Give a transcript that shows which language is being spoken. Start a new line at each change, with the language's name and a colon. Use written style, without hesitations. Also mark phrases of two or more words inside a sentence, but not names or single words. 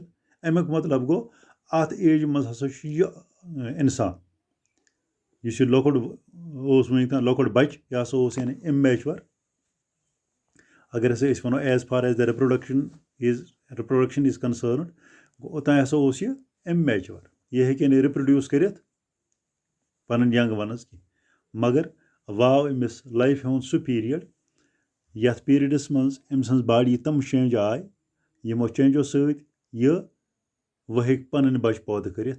Kashmiri: اَمیُک مطلب گوٚو اَتھ ایجہِ منٛز ہسا چھُ یہِ اِنسان یُس یہِ لۄکُٹ اوس وٕنیُک تام لۄکُٹ بَچہِ یہِ ہسا اوس یعنی اِمیچور. اگر ہسا أسۍ وَنو
English: as far as the reproduction is concerned
Kashmiri: گوٚو اوٚتانۍ ہسا اوس یہِ اِمیچور. یہِ ہیٚکہِ نہٕ رِپروڈیوٗس کٔرِتھ پَنٕنۍ
English: young ones
Kashmiri: کینٛہہ. مگر واو أمِس لایفہِ ہُنٛد سُہ پیٖریڈ یَتھ پیٖریڈَس منٛز أمۍ سٕنٛز باڈی تِم چینج آے یِمو چینجو سۭتۍ یہِ وۄنۍ ہیٚکہِ پَنٕنۍ بَچہِ پٲدٕ کٔرِتھ.